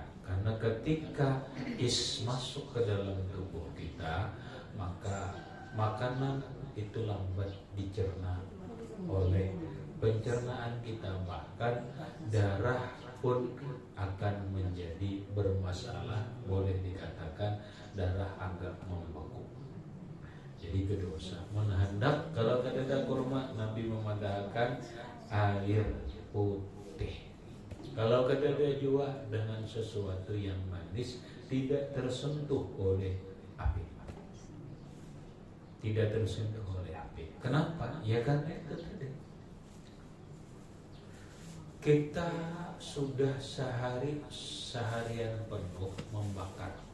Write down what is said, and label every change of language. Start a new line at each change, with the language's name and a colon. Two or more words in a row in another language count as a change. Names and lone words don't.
Indonesian: Karena ketika masuk ke dalam tubuh kita, maka makanan itu lambat dicerna oleh pencernaan kita, bahkan darah pun akan menjadi bermasalah, boleh dikatakan darah agak membeku. jadi kedosa.
Banjar: Mun hendak kalau kadada kurma Nabi memadahkan air putih.
Indonesian: Kalau
Banjar: kadada jua
Indonesian: dengan sesuatu yang manis tidak tersentuh oleh api. Tidak tersentuh oleh api. Kenapa? Ya karena itu tadi. Kita sudah seharian penuh membakar.